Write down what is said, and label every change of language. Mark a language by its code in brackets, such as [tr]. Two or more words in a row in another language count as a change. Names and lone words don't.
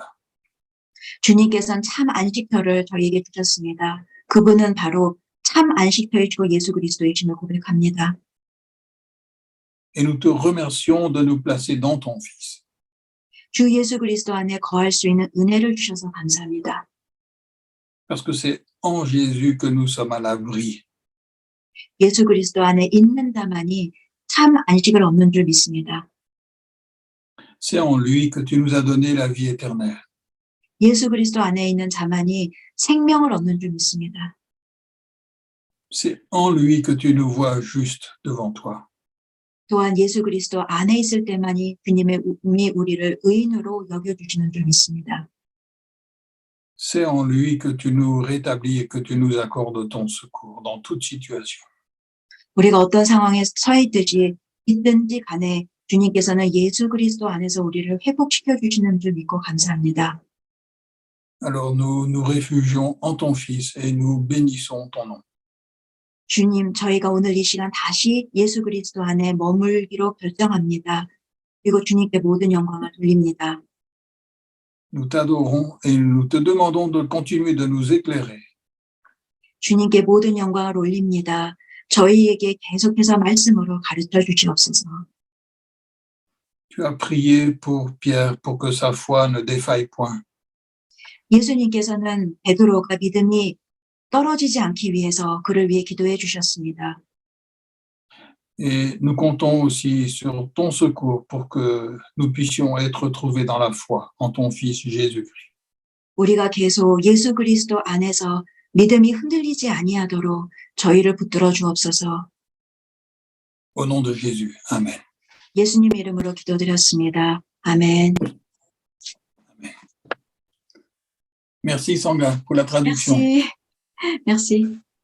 [ko] 주님께서는 참 안식처를 저희에게 주셨습니다. 그분은 바로 참 안식처이시고 예수 그리스도이심을 고백합니다. [fr] et nous te remercions de nous placer dans ton Fils. [ko] 주 예수 그리스도 안에 거할 수 있는 은혜를 주셔서 감사합니다. [fr] Parce que c'est en Jésus que nous sommes à l'abri. [ko] 예수 그리스도 안에 있는다만이 참 안식을 얻는 줄 믿습니다. [fr] C'est en lui que tu nous as donné la vie éternelle. [ko] 예수 그리스도 안에 있는 자만이 생명을 얻는 줄 믿습니다. [fr] C'est en lui que tu nous vois juste devant toi. [ko] 또한 예수 그리스도 안에 있을 때만이 주님이 우리를 의인으로 여겨주시는 줄 믿습니다. [fr] C'est en lui que tu nous rétablis et que tu nous accordes ton secours dans toute situation. [ko] 우리가 어떤 상황에 있든지 간에 주님께서는 예수 그리스도 안에서 우리를 회복시켜 주시는 줄 믿고 감사합니다. [fr] Alors nous nous réfugions en ton Fils et nous bénissons ton nom. [ko] 주님, 저희가 오늘 이 시간 다시 예수 그리스도 안에 머물기로 결정합니다. 그리고 주님께 모든 영광을 돌립니다. [fr] Nous t'adorons et nous te demandons de continuer de nous éclairer. [ko] 주님께 모든 영광을 올립니다. 저희에게 계속해서 말씀으로 가르쳐 주시옵소서. [fr] Tu as prié pour Pierre pour que sa foi ne défaille point. [ko] 예수님께서는 베드로가 믿음이 떨어지지 않기 위해서 그를 위해 기도해 주셨습니다. [fr] Et nous comptons aussi sur ton secours pour que nous puissions être trouvés dans la foi en ton Fils Jésus-Christ. [ko] 우리가 계속 예수 그리스도 안에서 믿음이 흔들리지 아니하도록 저희를 붙들어 주옵소서. [fr] Au nom de Jésus. Amen. [ko] 예수님 이름으로 기도드렸습니다. 아멘. [fr] Merci Sangha pour la traduction. Merci. Merci.